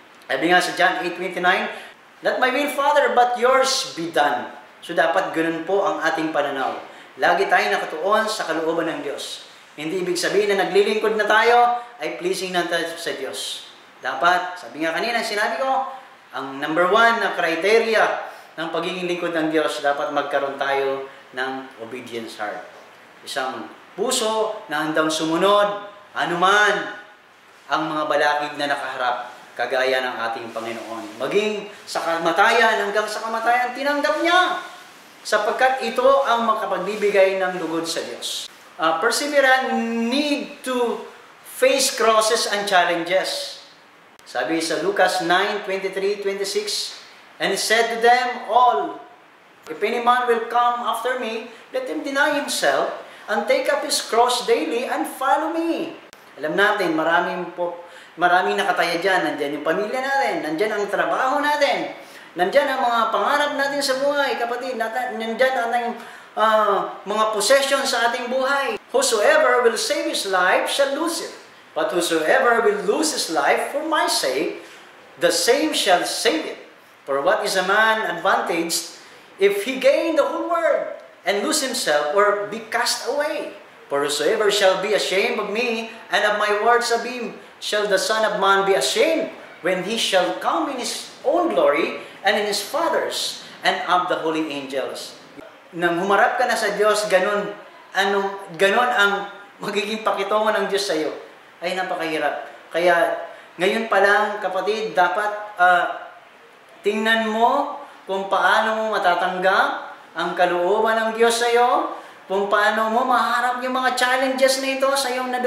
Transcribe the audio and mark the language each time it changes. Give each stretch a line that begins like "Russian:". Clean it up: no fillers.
Filipino: Sabi nga sa
English: John 8:29, not my will, Father, but yours be done.
Filipino: So dapat ganun po ang ating pananaw. Lagi tayo nakatuon sa kalooban ng Diyos. Hindi ibig sabihin na naglilingkod na tayo ay pleasing na tayo sa Diyos. Dapat, sabi nga kanina, sinabi ko, ang number 1 na criteria ng pagiging lingkod ng Diyos, dapat magkaroon tayo ng
English: obedience heart.
Filipino: Isang puso na handang sumunod, anuman ang mga balakid na nakaharap, kagaya ng ating Panginoon. Maging sa kamatayan, hanggang sa kamatayan, tinanggap niya. Sapagkat ito ang makapagbibigay ng lugod sa Diyos.
English: Perseverance need to face crosses and challenges.
Filipino: Sabi sa
English: Lucas 9:23-26, and he said to them all, if any man will come after me, let him deny himself and take up his cross daily and follow me.
Filipino: Alam natin, maraming nakataya dyan. Nandyan yung pamilya natin, nandyan ang trabaho natin, nandyan ang mga pangarap natin sa buhay, kapatid, nandyan ang mga possession sa ating buhay.
English: Whosoever will save his life shall lose it. But whosoever will lose his life for my sake, the same shall save it. For what is a man advantaged if he gain the whole world and lose himself or be cast away? For whosoever shall be ashamed of me and of my words of him, shall the Son of Man be ashamed when he shall come in his own glory and in his Father's and of the holy angels.
Filipino: Nang humarap ka na sa Diyos, ganun ang magiging pakitungan ng Diyos sa iyo. Ay, napakahirap. Kaya, ngayon pa lang, kapatid, dapat tingnan mo kung paano mo matatanggap ang kalooban ng Diyos sa iyo, kung paano mo maharap yung mga challenges na ito sa iyong na dumarating sa ating buhay. Kasi